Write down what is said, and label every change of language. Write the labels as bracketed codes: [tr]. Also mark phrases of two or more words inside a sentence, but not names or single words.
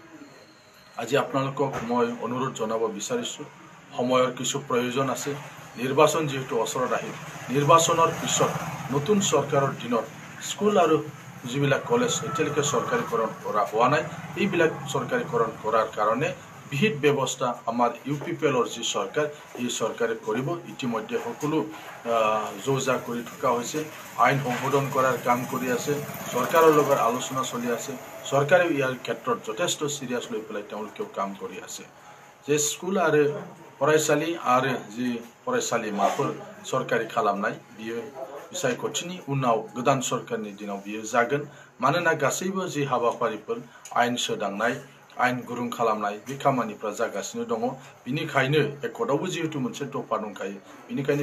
[as] আজি আপোনালোকক মই অনুৰোধ জনাব বিচাৰিছো সময়ৰ কিছু প্ৰয়োজন আছে নিৰ্বাচন যেহেতু ওচৰত আহিল নিৰ্বাচনৰ পিছত নতুন চৰকাৰৰ দিনত স্কুল আৰু যিবিলাক কলেজ এতিয়ালৈকে সরকারিকরণ করা হোৱা নাই এইবিলাক সরকারিকরণ কৰাৰ কাৰণে বিহিত ব্যৱস্থা আমাৰ ইউপিপিএলৰ যি সরকাৰ এই সরকাৰে কৰিব ইতিমধ্যে সকলো যোজা কৰি থকা হৈছে আইন সংশোধন কৰাৰ কাম কৰি আছে সরকাৰৰ লগত আলোচনা চলি আছে সরকাৰে ইয়াৰ ক্ষেত্ৰত যথেষ্ট সিৰিয়াস লৈ পেলাই তেওঁলোকেও কাম কৰি আছে যে স্কুল আৰু [brx] फरायसालि आरो जि फरायसालिमाफोर सरकारि खालामनाय बियो बिसायख'थिनि उनाव गोदान सरकारनि दिनाव बियो जागोन मानोना गासैबो जि हाबाफारिफोर आइन सोदांनाय आइन गुरुं खालामनाय बे खामानिफ्रा जागासिनो दङ बिनिखायनो एकर्डआवबो जिहेतु मोनसे दफा दंखायो बिनिखायनो